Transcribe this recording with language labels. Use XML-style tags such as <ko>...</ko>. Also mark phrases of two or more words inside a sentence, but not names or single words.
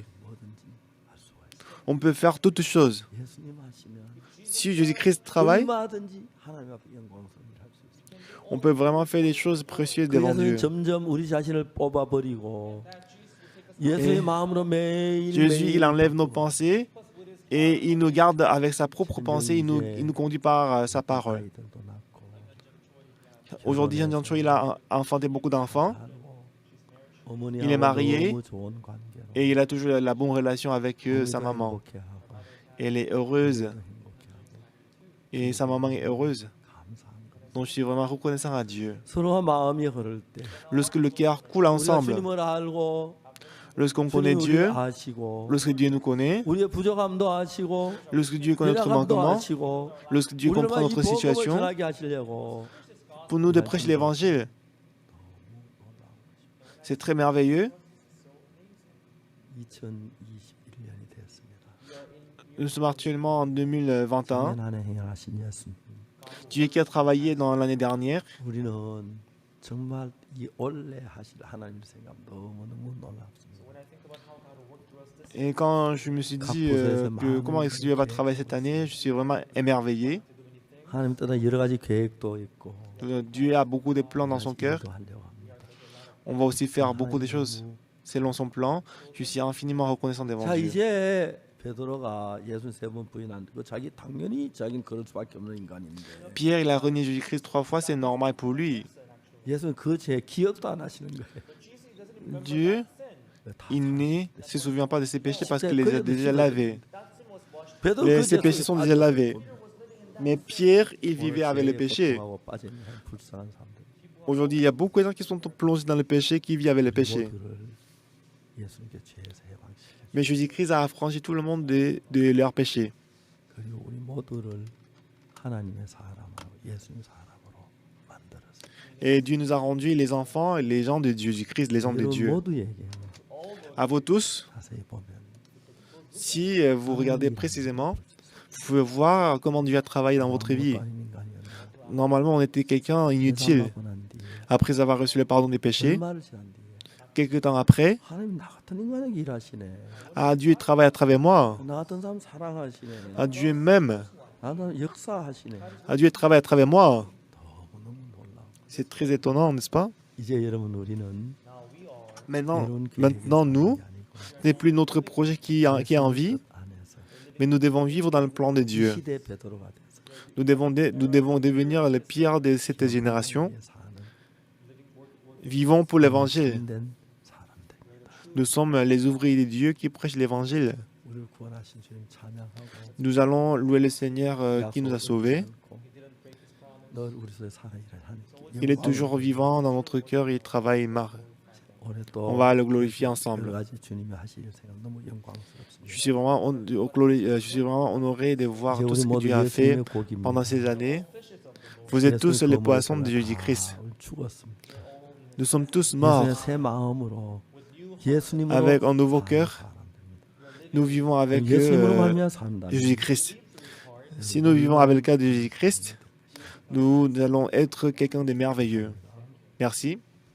<ko>뭐든지 할 수가 있어요.</ko> <fr>on peut faire toutes choses.</fr> <ko>예수님 하시면</ko> <fr>Si Jésus-Christ travaille,</fr> <ko>얼마든지 하나님 앞에 영광스러운 일을 할 수 있어요.</ko> <fr>on peut vraiment faire des choses précieuses devant</fr> <ko>그래서</ko> <fr>Dieu.</fr> <ko>점점 우리 자신을 뽑아버리고 예수의 마음으로 매일</ko> <fr>Jésus, il enlève nos pensées et il nous garde avec sa propre pensée, il nous conduit par sa parole.</fr> <ko>아이들도 낳고</ko> <fr>Aujourd'hui, Jean Choi, il a enfanté beaucoup d'enfants</fr> <ko>어머니하고</ko> <fr>Il est marié</fr> <ko>너무 좋은 관계로</ko> <fr>et il a toujours la bonne relation avec sa</fr> <ko>어머니도</ko> <fr>maman.</fr> <ko>행복해하고</ko> <fr>Elle est heureuse</fr> <ko>행복해하고</ko> <fr>et sa maman est heureuse.</fr> <ko>감사한 것.</ko> <fr>Donc je suis vraiment reconnaissant à Dieu.</fr> <ko>서로가 마음이 흐를 때</ko> <fr>Lorsque le cœur coule</fr> <ko>우리가</ko> <fr>ensemble,</fr> <ko>주님을 알고</ko> <fr>lorsqu'on connaît</fr> <ko>주님</ko> <fr>Dieu,</fr> <ko>우리를 아시고</ko> <fr>lorsque Dieu nous connaît,</fr> <ko>우리의 부족함도 아시고</ko> <fr>lorsque Dieu connaît notre</fr> <ko>연약함도</ko> <fr>manquement,</fr> <ko>아시고</ko> <fr>lorsque Dieu comprend</fr> <ko>우리가 이</ko> <fr>notre</fr> <ko>복음을</ko> <fr>situation,</fr> <ko>전하게 하시려고</ko> <fr>pour nous de prêcher l'évangile, c'est très merveilleux.</fr> <ko>2021년이 되었습니다.</ko> <fr>Nous sommes actuellement en 2021.</fr> <ko>작년 안에 행하신 예수님.</ko> <fr>Dieu qui a travaillé dans l'année dernière.</fr> <ko>우리는 정말 이 올해 하실 하나님 생각 너무너무 놀랍습니다.</ko> <fr>Et quand je me suis dit que comment est-ce que Dieu va travailler cette année, je suis vraiment émerveillé.</fr> <ko>하나님 뜻은 여러 가지 계획도 있고</ko> <fr>Dieu a beaucoup de plans dans son cœur.</fr> <ko>일도 하려고 합니다.</ko> <fr>On va aussi faire beaucoup de choses selon son plan. Je suis infiniment reconnaissant devant</fr> <ko>자</ko> <fr>Dieu.</fr> <ko>이제 베드로가 예수 세 번 부인한 거 자기 당연히 자기는 그럴 수밖에 없는 인간인데</ko> <fr>Pierre, il a renié Jésus-Christ 3 fois, c'est normal pour lui.</fr> <ko>예수는 그 죄 기억도 안 하시는 거예요.</ko> <fr>Dieu, il ne se souvient pas de ses péchés parce qu'il les a déjà lavés.</fr> <ko>베드로 그</ko> <fr>Ses péchés sont déjà lavés.</fr> <ko>아직도</ko> <fr>Mais Pierre, il vivait avec le péché.</fr> <ko>고통하고 빠져 있는 불쌍한 사람들.</ko> <fr>Aujourd'hui, il y a beaucoup de gens qui sont plongés dans le péché, qui vivent avec le péché.</fr> <ko>모두를 예수님께 죄에서 해방시키고</ko> <fr>Mais Jésus-Christ a affranchi tout le monde de leurs péchés.</fr> <ko>그리고 우리 모두를 하나님의 사람으로 예수님 사람으로</ko> <fr>Et Dieu nous a rendus les enfants, les gens de Dieu, du Christ, les gens de</fr> <ko>여러분</ko> <fr>Dieu.</fr> <ko>모두에게</ko> <fr>À vous tous,</fr> <ko>자세히 보면</ko> <fr>si vous regardez précisément, vous pouvez voir comment Dieu a travaillé dans votre vie.</fr> <ko>아무것도 아닌 인간이었는데</ko> <fr>Normalement, on était quelqu'un inutile.</fr> <ko>회개하고 난 뒤에</ko> <fr>Après avoir reçu le pardon des péchés,</fr> <ko>얼마를 지난 뒤에</ko> <fr>quelques temps après,</fr> <ko>하나님 나 같은 인간에게 일하시네.</ko> <fr>Dieu travaille à travers moi.</fr> <ko>나 같은 사람 사랑하시네.</ko> <fr>Dieu m'aime.</fr> <ko>나는 역사하시네.</ko> <fr>Dieu travaille à travers moi.</fr> <ko>너무너무 놀라워.</ko> <fr>C'est très étonnant, n'est-ce pas?</fr> <ko>이제 여러분 우리는</ko> <fr>Maintenant,</fr> <ko>이런 계획에</ko> <fr>maintenant nous,</fr> <ko>사는 게 아니고</ko> <fr>ce n'est plus notre projet qui est en vie,</fr> <ko>안에서</ko> <fr>mais nous devons vivre dans le plan de</fr> <ko>이</ko> <fr>Dieu.</fr> <ko>시대 베드로가 돼서</ko> <fr>Nous devons devenir les pierres de cette génération.</fr> <ko>위에 사는</ko> <fr>Vivons pour l'évangile.</fr> <ko>참된 사람들입니다.</ko> <fr>Nous sommes les ouvriers de Dieu qui prêchent l'évangile.</fr> <ko>우리를 구원하신 주님 찬양하고</ko> <fr>Nous allons louer le Seigneur qui nous a sauvés.</fr> <ko>늘 우리 속에 살아 일을 하는</ko> <fr>Il est toujours vivant dans notre cœur, il travaille, il marche.</fr> <ko>올해 또</ko> <fr>On va le glorifier</fr> <ko>여러</ko> <fr>ensemble.</fr> <ko>가지 주님이 하실 생각 너무 영광스럽습니다.</ko> <fr>Je suis vraiment honoré de voir</fr> <ko>이제</ko> <fr>tout</fr> <ko>우리</ko> <fr>ce que</fr> <ko>모두</ko> <fr>Dieu a fait</fr> <ko>예수님의 고기입니다.</ko> <fr>pendant ces années. Vous êtes tous les poissons de Jésus-Christ.</fr> <ko>죽었습니다.</ko> <fr>Nous sommes tous</fr> <ko>예수님의</ko> <fr>morts.</fr> <ko>새 마음으로 예수님으로</ko> <fr>Avec un nouveau</fr> <ko>사는</ko> <fr>cœur,</fr> <ko>사람들입니다.</ko> <fr>nous vivons avec</fr> <ko>예수님으로 말미암아 산다.</ko> <fr>Jésus-Christ. Si nous vivons avec le cas de Jésus-Christ, nous allons être quelqu'un de merveilleux. Merci.</fr>